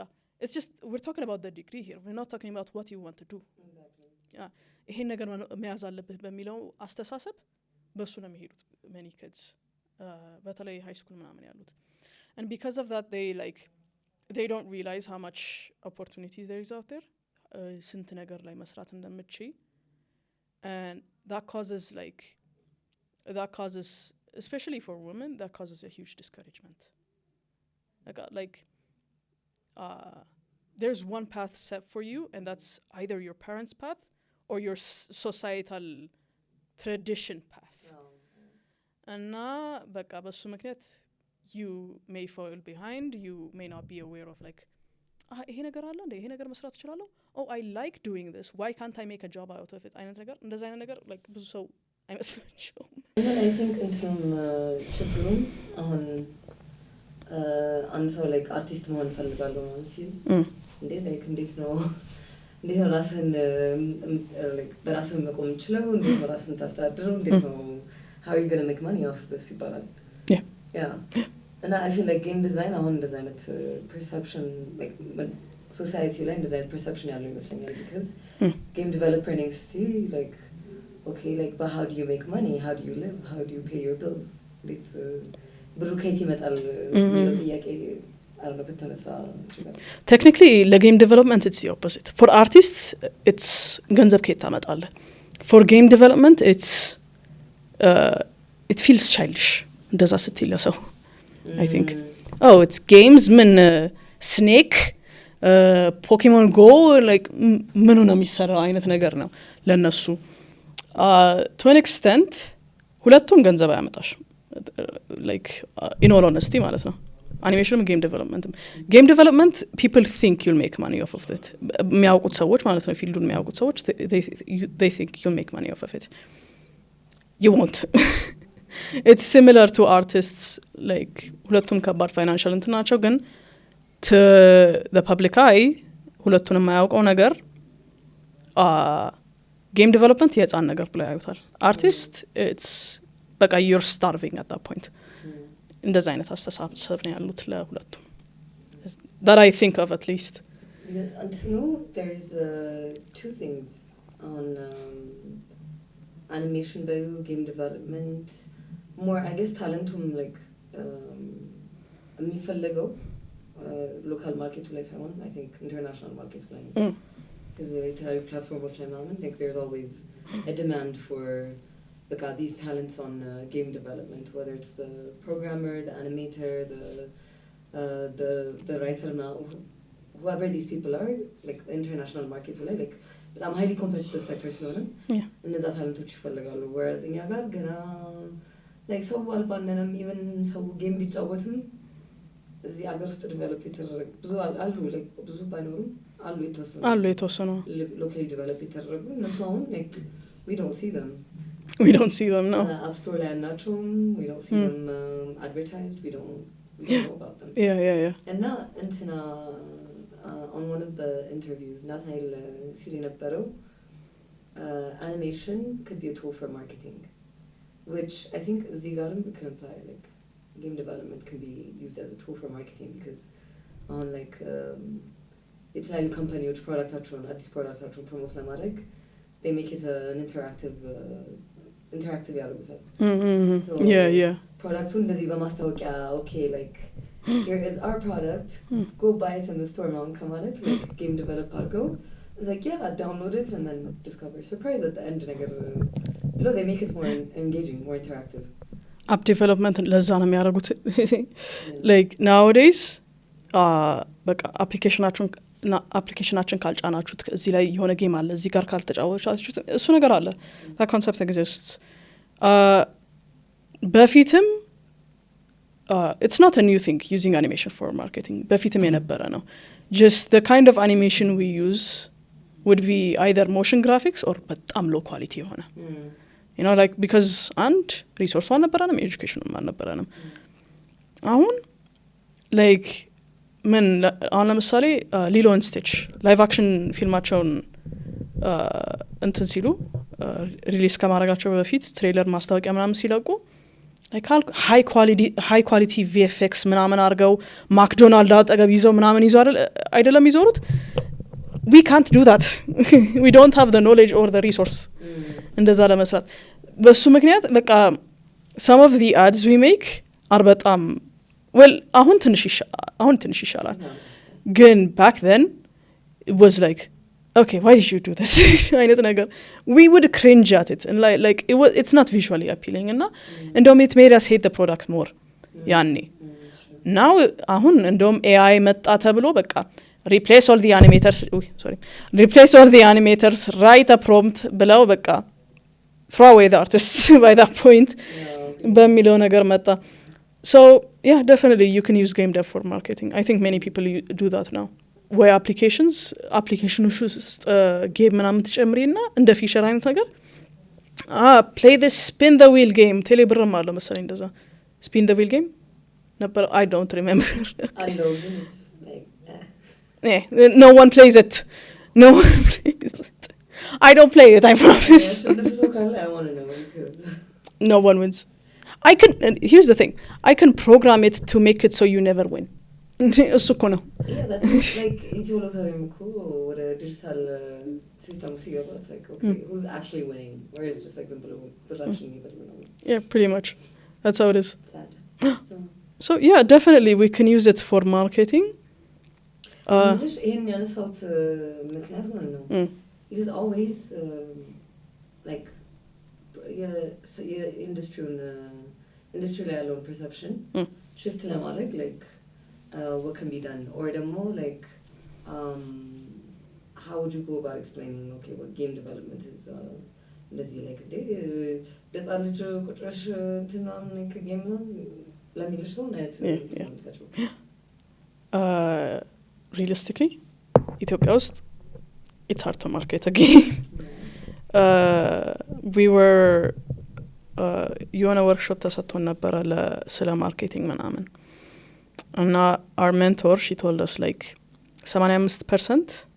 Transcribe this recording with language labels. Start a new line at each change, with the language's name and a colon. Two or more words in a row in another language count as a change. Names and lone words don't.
English: it's just we're talking about the degree here we're not talking about what you want to do exactly
Amharic: ይሄን ነገር መያዝ አለብህ በሚለው አስተሳሰብ በሱ ነው የሚሄዱት
English: many kids በተለይ high school
Amharic: ምናምን ያሉት
English: and because of that they don't realize how much opportunities there is out there
Amharic: ስንት ነገር ላይ መስራት እንደምትችይ
English: and that causes especially for women that causes a huge discouragement like there's one path set for you and that's either your parents' path or your societal tradition path and
Amharic: በቃ በሱ ምክንያት
English: you may fall behind you may not be aware of like
Amharic: ይሄ ነገር አለ እንዴ ይሄ ነገር መስራት እችላለሁ
English: oh I like doing this why can't I make a job out of it
Amharic: አይነት ነገር እንደዛ አይነት ነገር
English: like
Amharic: ብዙ ሰው አይመስላቸውም
English: I think
Amharic: እንትም ችግሩም አሁን አንድ ሰው like አርቲስት መሆን ፈልጋለሁ ነው ሲል እንዴ like እንዴት ነው ራስን like በራስን መቆም ይችላል እንዴት ነው ራስን ታስተዳድረው እንዴት ነው
English: how are you going to make money off this ይባላል yeah and I feel like game design
Amharic: አሁን እንደዛ አይነት
English: perception like society
Amharic: ላይ እንደዛ አይነት
English: perception
Amharic: ያለው ይመስለኛል
English: because game developer needs to like okay like but how do you make money how do you live how do you pay your bills it's
Amharic: ብሩ ከየት ይመጣል የሚለው ጥያቄ
English: I don't know በተነሳ technically the game development it's the opposite for artists it's
Amharic: ገንዘብ ከየት ታመጣለህ
English: for game development it's it feels childish
Amharic: እንደዛ ስትል ለሰው
English: I think oh it's games ምን snake
Amharic: Pokemon Go like ምኑ ነው የሚሰራው አይነት ነገር ነው ለነሱ
English: to an extent
Amharic: ሁለቱም ገንዘብ ያመጣሽ
English: like in all honesty
Amharic: ማለት ነው
English: animation game development people think you'll make money off of it
Amharic: የሚያውቁት ሰዎች ማለት ነው ፊልዱን የሚያውቁት ሰዎች
English: they think you'll make money off of it you won't it's similar to artists like
Amharic: ሁለቱም ከባድ
English: financial
Amharic: እንትናቸው ግን
English: to the public eye
Amharic: ሁለቱንም የማያውቀው ነገር
English: game development
Amharic: የህፃን ነገር ብለው ያዩታል
English: artist it's በቃ you're starving at that point
Amharic: እንደዛ አይነት አስተሳሰብ ነው ያሉት ለሁለቱም
English: that I think of at least there's two things on animation by game development more I guess talentum like የሚፈልገው local market
Amharic: ላይ ሳይሆን
English: I think international market ላይ because the platform like there's always a demand for these talents on game development whether it's the programmer the animator the writer now whoever these people are like the international market like but I'm highly competitive sector
Amharic: ስለሆነ እነዛ ታለንቶች ይፈልጋሉ whereas እኛ ጋር ገና like ሰው አልባነንም even ሰው ጌም ቢጫወትም እዚህ አገር ውስጥ ዲቨሎፕ የተደረጉ ብዙ አሉ like ብዙ ባይኖሩም አሉ የተወሰኑ
English: locally develop
Amharic: የተደረጉ እነሱ አሁን
English: like we don't see them no app store
Amharic: ላይ ናቸውም
English: we don't see them advertised we don't know about them yeah
Amharic: እና እንትና
English: on one of the interviews
Amharic: ናትናኤል ሲል የነበረው
English: animation could be a tool for marketing which I think Zigaram can apply like game development can be used as a tool for marketing because on like
Amharic: የተለያዩ ካምፓኒዎች ፕሮዳክታቸውን አዲስ ፕሮዳክታቸውን ፕሮሞት ለማድረግ
English: they make it an interactive ያደርጉታል so yeah
Amharic: ፕሮዳክቱን እንደዚህ በማስታወቂያ
English: okay like here is our product go buy it in the store now ከማለት like game develop አድርገው it's like yeah download it and then discover surprise at the end
Amharic: ነገር ብሎ
English: they make it more engaging more interactive app development
Amharic: ለዛ ነው የሚያደርጉት
English: like nowadays
Amharic: በቃ አፕሊኬሽናችን ካልጫናችሁት እዚህ ላይ የሆነ ጌም አለ እዚህ ጋር ካልተጫወታችሁት እሱ ነገር አለ
English: that concept exists
Amharic: በፊትም
English: it's not a new thing using animation for marketing
Amharic: በፊትም የነበረ ነው
English: just the kind of animation we use would be either motion graphics or በጣም low quality የሆነ you know like because and resource አልነበረንም education
Amharic: አልነበረንም አሁን
English: like
Amharic: ምን አሁን ለምሳሌ ሊሎ ኤንድ ስቲች
English: live action ፊልማቸውን
Amharic: እንትን ሲሉ ሪሊዝ ከማድረጋቸው በፊት ትሬለር ማስታወቂያ ምናምን ሲለቁ like
English: high quality VFX
Amharic: ምናምን አድርገው ማክዶናልድ አጠገብ ይዘው ምናምን ይዘው አይደለም ይዘውሩት we can't
English: do that we don't have the knowledge or the resource
Amharic: እንደዛ ለመስራት በሱ ምክንያት በቃ
English: some of the ads we make are በጣም well
Amharic: አሁን ትንሽ ይሻላል ግን
English: back then it was like okay why did you do this
Amharic: አይነት ነገር
English: we would cringe at it and like it's not visually appealing and እንደውም it made us hate the product more ያኔ now
Amharic: አሁን እንደውም
English: AI
Amharic: መጣ ተብሎ በቃ
English: replace all the animators write a prompt
Amharic: ብለው በቃ
English: throw away the artists by that point
Amharic: በሚለው ነገር መጣ
English: so yeah definitely you can use game dev for marketing I think many people do that now where applications ውስጥ game
Amharic: ምናምን ተጨምሪና እንደ ፊቸር አይነት ነገር
English: play this spin the wheel game
Amharic: ቴሌብርም አለ መሰለኝ እንደዛ
English: spin the wheel game ነበር I don't remember I know it's like yeah no one plays it I don't play it I promise I want to know because no one wins here's the thing I can program it to make it so you never win
Amharic: እሱ እኮ ነው
English: yeah that's like Ethiopian ወደ digital system ሲገባ it's like okay who's actually winning or is just like simple production yeah pretty much that's how it is sad so yeah definitely we can use it for marketing
Amharic: ይሄን ያነሳሁት ምክንያት ማለት ነው
English: because always like industry
Amharic: ላይ ያለውን
English: perception shift ለማድረግ like what can be done or more like how would you go about explaining okay what game development is እንደዚህ like
Amharic: ደጻ ልጅ ቁጥረሽ እንትናም ከጌም ነው ለሚልሽ ነው
English: realistically Ethiopia ውስጥ it's hard to market a game we were የሆነ workshop
Amharic: ተሰጥቶን ነበረ ስለ ማርኬቲንግ ምናምን እና
English: our mentor she told us like 85%